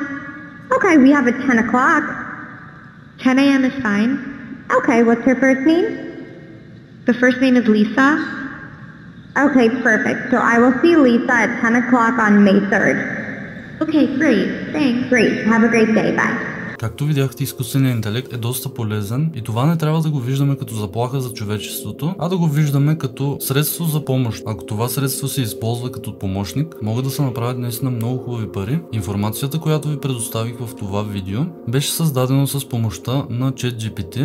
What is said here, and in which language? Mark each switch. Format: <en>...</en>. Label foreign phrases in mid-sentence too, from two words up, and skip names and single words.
<en>Okay, we have at 10 o'clock. 10 a.m. is fine. Okay, what's her first name? The first name is Lisa. Okay, perfect. So I will see Lisa at 10 o'clock on May 3rd. Okay, great. Thanks. Great. Have a great day. Bye.</en> <bg>Както видяхте, изкуственият интелект е доста полезен и това не трябва да го виждаме като заплаха за човечеството, а да го виждаме като средство за помощ. Ако това средство се използва като помощник, могат да се направят наистина много хубави пари. Информацията, която ви предоставих в това видео, беше създадено с помощта на ChatGPT.</bg>